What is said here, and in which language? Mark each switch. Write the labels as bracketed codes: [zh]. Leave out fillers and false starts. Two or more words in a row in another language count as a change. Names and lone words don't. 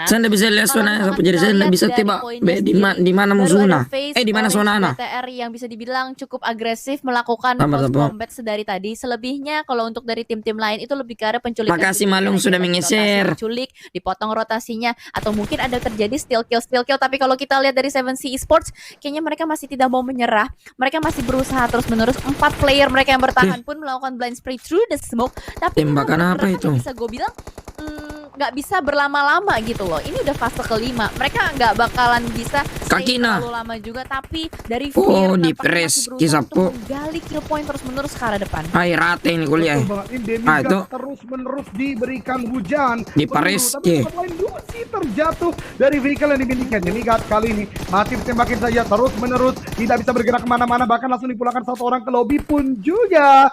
[id] Saya nggak bisa lihat zonanya, jadi saya nggak bisa tebak di mana musuhnya. Di mana zonanya? BTR yang bisa dibilang cukup agresif melakukan close combat sedari tadi. Selebihnya kalau untuk dari tim-tim lain itu lebih ke arah penculikan. Makasih Malung sudah menggeser. Culik, dipotong rotasinya, atau mungkin ada terjadi [en] steal kill. [id] Tapi kalau kita lihat dari 7C Esports, kayaknya mereka masih tidak mau menyerah. Mereka masih berusaha terus-menerus. 4 player mereka yang bertahan pun melakukan [en] blind spray through the smoke, [id] tapi tembakan apa itu? Bisa gue bilang nggak bisa berlama-lama gitu loh. Ini udah fase kelima, mereka nggak bakalan bisa terlalu lama juga, tapi dari Fear di press Kisapo menggali [en] kill point [id] terus-menerus ke arah depan. Rate ini kuliah. Itu terus-menerus diberikan hujan di Paris Lucy terjatuh dari vehicle yang dimilikinya. Demigod kali ini masih tembakin saja terus-menerus, tidak bisa bergerak kemana-mana, bahkan langsung dipulangkan satu orang ke lobby pun juga.